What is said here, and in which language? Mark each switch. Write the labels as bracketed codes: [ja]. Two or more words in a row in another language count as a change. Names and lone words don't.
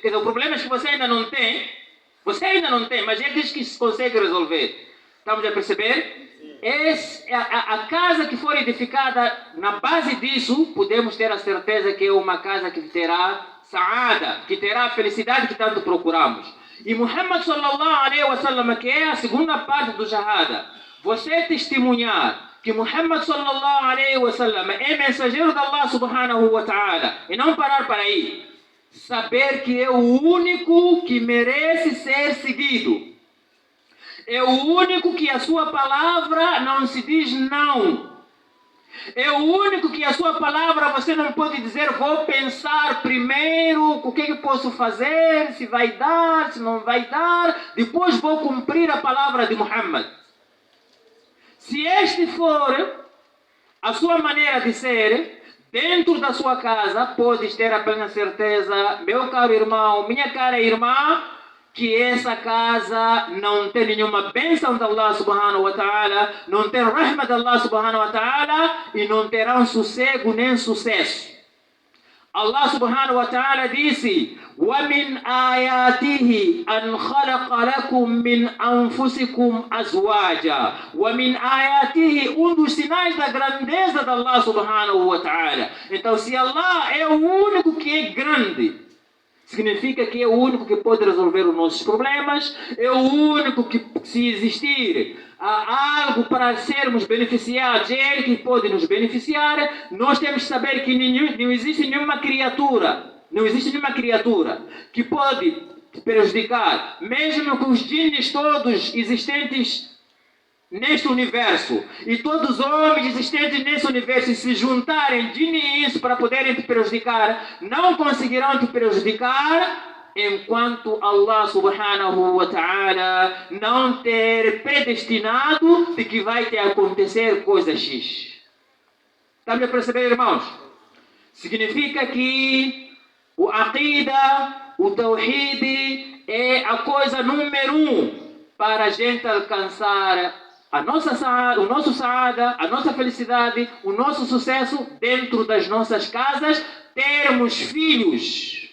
[pt] Quer dizer, os problemas que você ainda não tem, mas ele diz que consegue resolver. Estamos a perceber? A casa que for edificada na base disso, podemos ter a certeza que é uma casa que terá saada, que terá a felicidade que tanto procuramos. [ar] E Muhammad صلى الله عليه وسلم, [pt] que é a segunda parte do Shahada, você testemunhar que Muhammad [ar] صلى الله عليه وسلم [pt] é mensageiro de Allah [ar] سبحانه وتعالى, [pt] e não parar para aí, saber que é o único que merece ser seguido, é o único que a sua palavra não se diz não, é o único que a sua palavra você não pode dizer vou pensar primeiro o que posso fazer, se vai dar, se não vai dar, depois vou cumprir a palavra de Muhammad. Se este for a sua maneira de ser, dentro da sua casa, podes ter a plena certeza, meu caro irmão, minha cara irmã, que essa casa não tem nenhuma bênção de Allah [ar] سبحانه وتعالى, [pt] não tem rahma de Allah [ar] سبحانه وتعالى [pt] e não terá um sossego nem sucesso. [ar] الله سبحانه وتعالى disse: وَمِنْ آيَاتِهِ أَنْ خَلَقَ لَكُم مِّنْ أَنفُسِكُمْ أَزْوَاجًا. وَمِنْ آيَاتِهِ, [pt] dos sinais da grandeza de Allah [ar] سبحانه وتعالى. [pt] Então, se Allah é o único que é grande, significa que é o único que pode resolver os nossos problemas, é o único que, se existir algo para sermos beneficiados, é Ele que pode nos beneficiar. Nós temos que saber que não existe nenhuma criatura que pode te prejudicar, mesmo que os djinns todos existentes neste universo e todos os homens existentes nesse universo se juntarem djinn e inso para poderem te prejudicar, não conseguirão te prejudicar enquanto Allah [ar] سبحانه وتعالى [pt] não ter predestinado de que vai te acontecer coisa X. Está me a perceber, irmãos? Significa que o aqida, o tawhid é a coisa número 1 para a gente alcançar a nossa saada, o nosso saada, a nossa felicidade, o nosso sucesso dentro das nossas casas, termos filhos